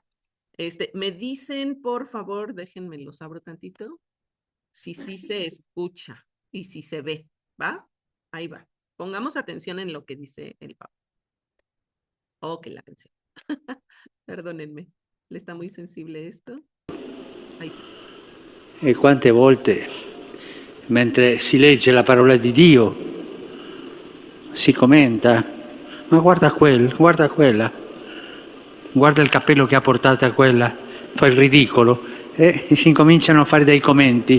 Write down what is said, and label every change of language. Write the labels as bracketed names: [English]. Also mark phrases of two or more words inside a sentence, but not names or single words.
[Spanish] Me dicen, por favor, déjenme los abro tantito. Si sí se escucha y si se ve, ¿va? Ahí va. Pongamos atención en lo que dice el papá. Oh, que la canción. Perdónenme. ¿Le está muy sensible esto? Ahí está. [Italian] E quante volte, mentre si legge la parola di Dio, si commenta, ma guarda guarda quella, guarda il cappello che ha portato a quella, fa il ridicolo, e si incominciano a fare dei commenti.